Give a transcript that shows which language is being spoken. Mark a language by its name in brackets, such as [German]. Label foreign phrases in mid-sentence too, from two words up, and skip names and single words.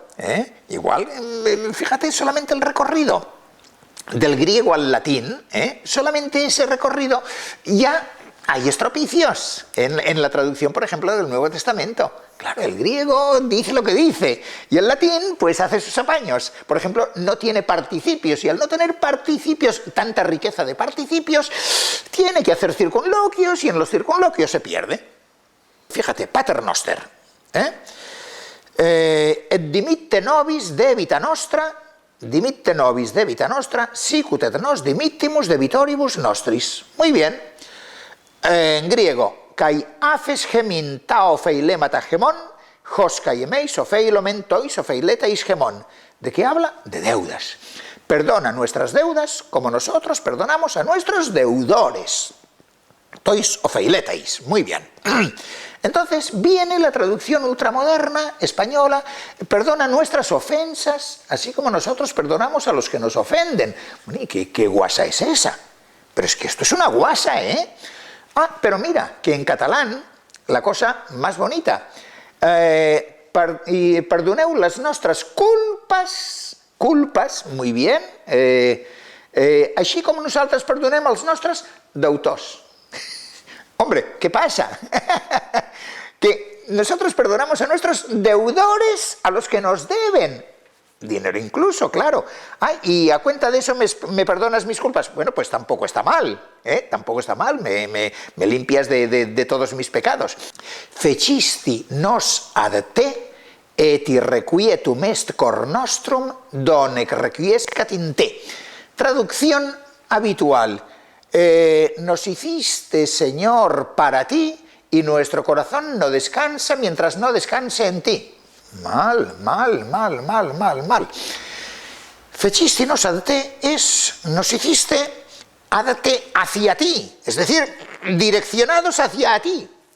[Spanish] Igual, fíjate, solamente el recorrido del griego al latín, solamente ese recorrido ya hay estropicios en la traducción, por ejemplo, del Nuevo Testamento. Claro, el griego dice lo que dice y el latín pues hace sus apaños. Por ejemplo, no tiene participios y al no tener participios, tanta riqueza de participios, tiene que hacer circunloquios y en los circunloquios se pierde. Fíjate, [Latin] pater noster. Et dimitte nobis debita nostra, sicut et nos dimittimus debitoribus nostris. [Spanish] Muy bien. En griego, [Greek] καὶ ἄφες ἡμῖν τὰ ὀφειλήματα ἡμῶν, ὡς καὶ ἡμεῖς ὀφείλομεν τοῖς ὀφειλέταις ἡμῶν. [Spanish] ¿De qué habla? De deudas. Perdona nuestras deudas como nosotros perdonamos a nuestros deudores. [Greek] τοῖς ὀφειλέταις. [Spanish] Muy bien. Entonces viene la traducción ultramoderna española, perdona nuestras ofensas, así como nosotros perdonamos a los que nos ofenden. Bueno, ¿y qué guasa es esa? Pero es que esto es una guasa, ¿eh? Ah, pero mira, que en catalán, la cosa más bonita, [Catalan] y perdoneu les nostres culpes, [Spanish] muy bien, [Catalan] així com nosaltres perdonem els nostres deutors. [Spanish] Hombre, ¿qué pasa? Que nosotros perdonamos a nuestros deudores, a los que nos deben. Dinero incluso, claro. Ay, y a cuenta de eso me perdonas mis culpas. Bueno, pues tampoco está mal, ¿eh? Tampoco está mal, me limpias de todos mis pecados. [Latin] Fecisti nos ad te, et irrequietum est cor nostrum, donec requiescat in te. [Spanish] Traducción habitual. Nos hiciste, Señor, para ti, y nuestro corazón no descansa mientras no descanse en ti. Mal. [Latin] Fecistinos ad te [Spanish] es, nos hiciste [Latin] ad te [Spanish] hacia ti, es decir, direccionados hacia ti.